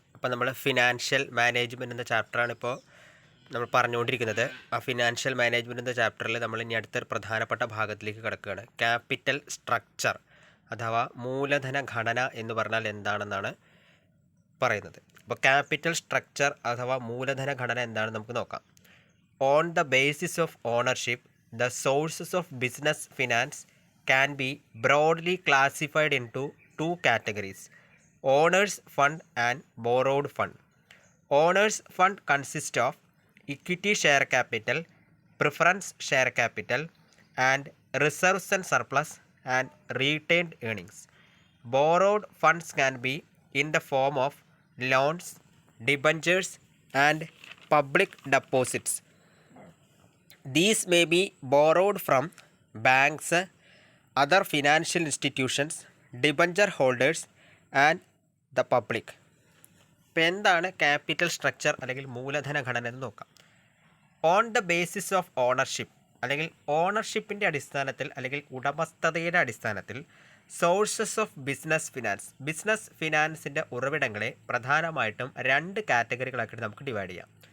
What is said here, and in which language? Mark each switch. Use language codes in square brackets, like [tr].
[ml] അപ്പോൾ നമ്മൾ financial management എന്ന ചാപ്റ്ററാണ് ഇപ്പോൾ നമ്മൾ പറഞ്ഞുകൊണ്ടിരിക്കുന്നത്. ആ ഫിനാൻഷ്യൽ മാനേജ്മെൻറ്റ് എന്ന ചാപ്റ്ററിൽ നമ്മൾ ഇനി അടുത്തൊരു പ്രധാനപ്പെട്ട ഭാഗത്തിലേക്ക് കിടക്കുകയാണ്. ക്യാപിറ്റൽ സ്ട്രക്ചർ അഥവാ മൂലധന ഘടന എന്ന് പറഞ്ഞാൽ എന്താണെന്നാണ് പറയുന്നത്. അപ്പോൾ ക്യാപിറ്റൽ സ്ട്രക്ചർ അഥവാ മൂലധന ഘടന എന്താണെന്ന് നമുക്ക് നോക്കാം. [en] On the basis of ownership, the sources of business finance can be broadly classified into two categories: owners fund and borrowed fund. Owners fund consists of equity share capital, preference share capital, and reserves and surplus and retained earnings. Borrowed funds can be in the form of loans, debentures, and public deposits. These may be borrowed from banks, other financial institutions, debenture holders and the public. [ml] ഇപ്പോൾ എന്താണ് capital structure അല്ലെങ്കിൽ മൂലധന ഘടന എന്ന് നോക്കാം. [en] on the basis of ownership [ml] അല്ലെങ്കിൽ ഓണർഷിപ്പിൻ്റെ അടിസ്ഥാനത്തിൽ അല്ലെങ്കിൽ ഉടമസ്ഥതയുടെ അടിസ്ഥാനത്തിൽ സോഴ്സസ് ഓഫ് ബിസിനസ് ഫിനാൻസിൻ്റെ ഉറവിടങ്ങളെ പ്രധാനമായിട്ടും രണ്ട് കാറ്റഗറികളാക്കിയിട്ട് നമുക്ക് ഡിവൈഡ് ചെയ്യാം.